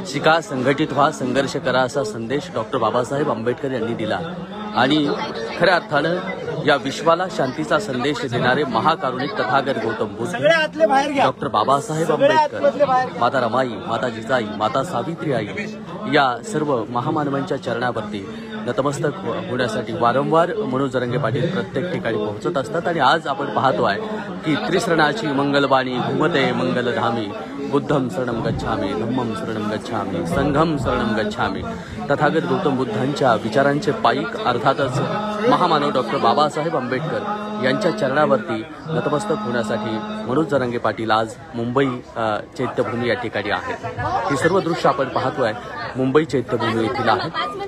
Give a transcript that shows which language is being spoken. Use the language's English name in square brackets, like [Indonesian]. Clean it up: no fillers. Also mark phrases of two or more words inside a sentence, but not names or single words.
[Marathi] शिका, संघटित व्हा, संघर्ष करा असा संदेश डॉक्टर बाबासाहेब आंबेडकर यांनी दिला आणि खऱ्या अर्थानं या विश्वाला शांतीचा संदेश देणारे महाकारुणिक तथागत गौतम बुद्ध डॉक्टर बाबासाहेब आंबेडकर, माता रमाई, माता जिजाई, माता सावित्री आई या सर्व महामानवांच्या चरणावरती नतमस्तक होण्यासाठी वारंवार मनोज जरांगे पाटील प्रत्येक ठिकाणी पोहोचत असतात आणि आज आपण पाहतो आहे की त्रिसरणाची मंगलवाणी घुमते मंगलधामी, [Pali] बुद्धम शरणम गच्छामी, धम्मम शरणम गच्छामी, संघम शरणम गच्छामी [Marathi] तथागत गौतम बुद्धांच्या विचारांचे पायीक अर्थातच महामानव डॉक्टर बाबासाहेब आंबेडकर यांच्या चरणावरती नतमस्तक होण्यासाठी मनोज जरांगे पाटील आज मुंबई चैत्यभूमी या ठिकाणी आहेत। ही सर्व दृश्य आपण पाहतो आहे मुंबई चैत्यभूमी येथील आहेत।